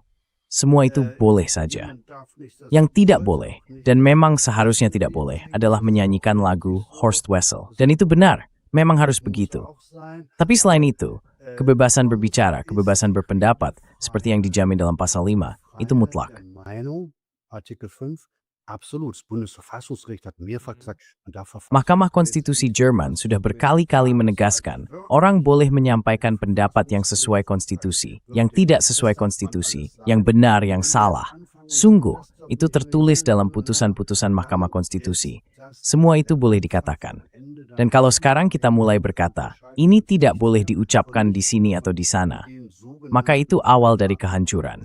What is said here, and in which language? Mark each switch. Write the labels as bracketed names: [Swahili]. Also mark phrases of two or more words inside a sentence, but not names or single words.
[Indonesian] Semua itu boleh saja. Yang tidak boleh, dan memang seharusnya tidak boleh, adalah menyanyikan lagu Horst Wessel. Dan itu benar, memang harus begitu. Tapi selain itu, kebebasan berbicara, kebebasan berpendapat, seperti yang dijamin dalam pasal 5, itu mutlak. [German] Meinung, Artikel 5, absolut. Das Bundesverfassungsgericht hat mehrfach gesagt, man darf [Indonesian] Mahkamah Konstitusi Jerman sudah berkali-kali menegaskan, orang boleh menyampaikan pendapat yang sesuai konstitusi, yang tidak sesuai konstitusi, yang benar, yang salah. Sungguh, itu tertulis dalam putusan-putusan Mahkamah Konstitusi. Semua itu boleh dikatakan. Dan kalau sekarang kita mulai berkata, ini tidak boleh diucapkan di sini atau di sana, maka itu awal dari kehancuran.